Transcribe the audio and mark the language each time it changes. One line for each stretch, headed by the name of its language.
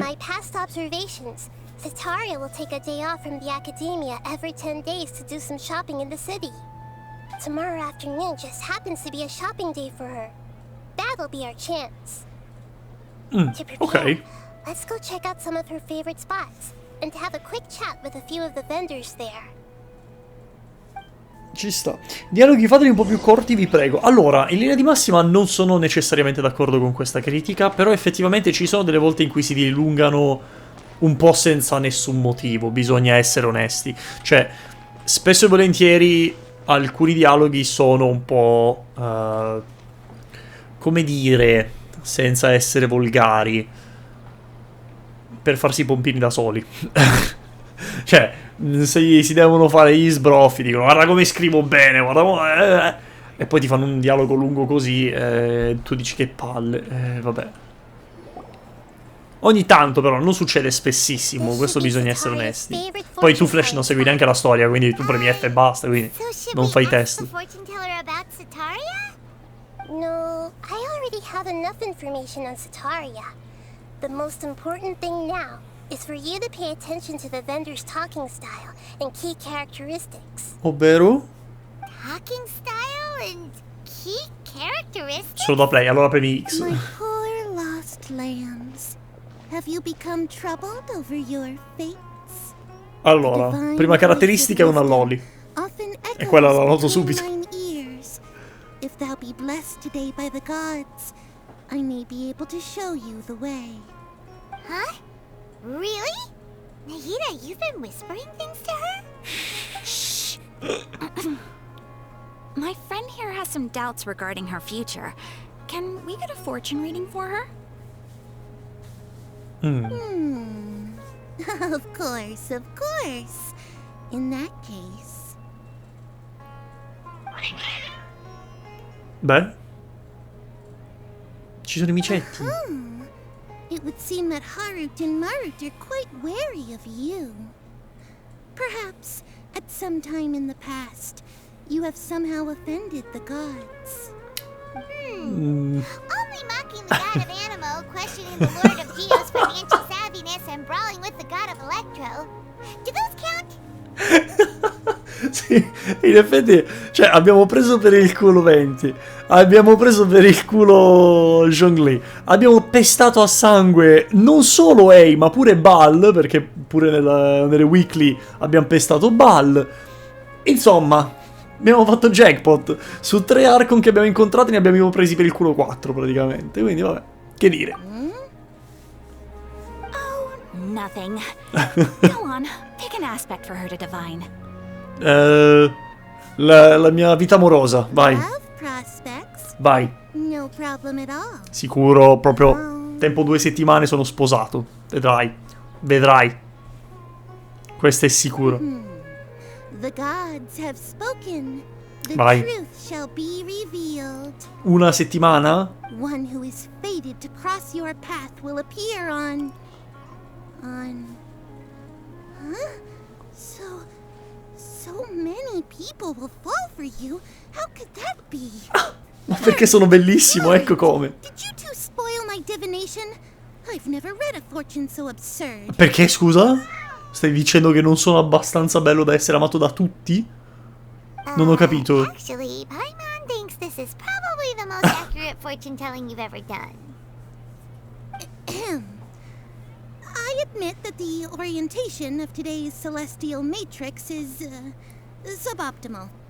English: my past observations, Sataria will take a day off from the academia every 10 days to do some shopping in the city. Tomorrow afternoon just happens to be a shopping day for her. That'll be our chance. To prepare, Ok. let's go check out some of her favorite spots and have a quick chat with a few of the vendors there.
Italian: Ci sta. Dialoghi fateli un po' più corti, vi prego. Allora, in linea di massima non sono necessariamente d'accordo con questa critica, però effettivamente ci sono delle volte in cui si dilungano un po' senza nessun motivo, bisogna essere onesti. Cioè, spesso e volentieri alcuni dialoghi sono un po'... come dire, senza essere volgari, per farsi i pompini da soli. Cioè, se si devono fare gli sbroffi, dicono guarda come scrivo bene, guarda e poi ti fanno un dialogo lungo così, tu dici che palle, vabbè. Ogni tanto però, non succede spessissimo, questo bisogna essere onesti. Poi tu Flash non segui neanche la storia, quindi tu premi F e basta, quindi
English: So should
Italian: non
English: we
Italian: fai
English: ask test. the fortune teller about Sataria? No, I already have enough information on Sataria. The most important thing now is for you to pay attention to the vendor's talking style and key characteristics.
Italian: Ovvero?
English: Talking style and key characteristics?
Italian: Solo da play, allora premi X.
English: My poor lost lambs. Have you become troubled over your fates?
Italian: Allora, prima caratteristica è una loli. E quella la noto subito.
English: If thou be blessed today by the gods, I may be able to show you the way. Huh? Really? Nahida, you've been whispering things to her? My friend here has some doubts regarding her future. Can we get a fortune reading for her? Of course, of course. In that case.
Italian: Beh. Ci sono i micetti.
English: It would seem that Harut and Marut are quite wary of you. Perhaps, at some time in the past, you have somehow offended the gods. Only mocking the god of Animo, questioning the lord of Geo's financial savviness, and brawling with the god of Electro. Do those count?
Italian: Sì, in effetti, cioè, abbiamo preso per il culo 20, abbiamo preso per il culo Zhongli, abbiamo pestato a sangue non solo Ei, ma pure Bal, perché pure nelle weekly abbiamo pestato Bal. Insomma, abbiamo fatto jackpot. Su 3 Archon che abbiamo incontrato ne abbiamo presi per il culo 4 praticamente, quindi vabbè, che dire.
English: Oh, nothing. Go on, pick an aspect for her to divine.
Italian: La mia vita amorosa, vai.
English: Love prospects?
Italian: Vai.
English: No problem at all.
Italian: Sicuro, proprio tempo 2 settimane sono sposato. Vedrai. Vedrai. Questo è sicuro.
English: The gods have spoken. The
Italian: Vai.
English: truth shall be revealed.
Italian: Una settimana?
English: One who is fated to cross your path will appear on... Huh? So many people will fall for you. How could that be?
Italian: Ma perché sono bellissimo, ecco come. Did you two spoil my divination? I've never read a fortune so absurd. Perché, scusa? Stai dicendo che non sono abbastanza bello da essere amato da tutti? Non ho capito.
English: Actually, Paimon thinks this is probably the most accurate fortune telling you've ever done. I admit that the orientation of today's celestial matrix is suboptimal.